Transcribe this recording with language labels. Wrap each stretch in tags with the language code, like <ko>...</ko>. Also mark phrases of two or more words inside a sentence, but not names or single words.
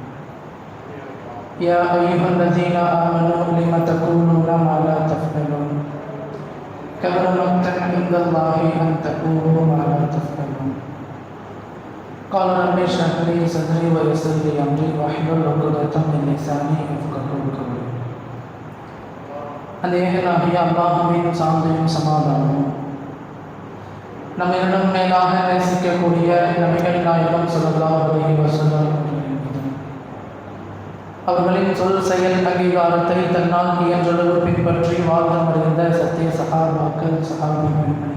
<ar>يا أيها الذين آمنوا لم تقولون ما لا تفعلون كبر مقتا عند الله أن تقولوا ما لا تفعلون. قال رب اشرح لي صدري ويسر لي أمري واحلل عقدة من لساني يفقهوا قولي.</ar> <ta>அநேகனாகிய அல்லாஹ்வின் சாந்தியும் சமாதானமும் நம்மிடம் மேலாக நேசிக்கக்கூடிய நபிகள் நாயகம்</ta> <ar>صلى الله عليه وسلم</ar> <ta>அவர்களின் சொல் செயல் அங்கீகாரத்தை தன்னால் இயன்றளவு பின்பற்றி வாழ்ந்து மறைந்த சத்திய சஹாபாக்கள் சஹாபிகள்</ta>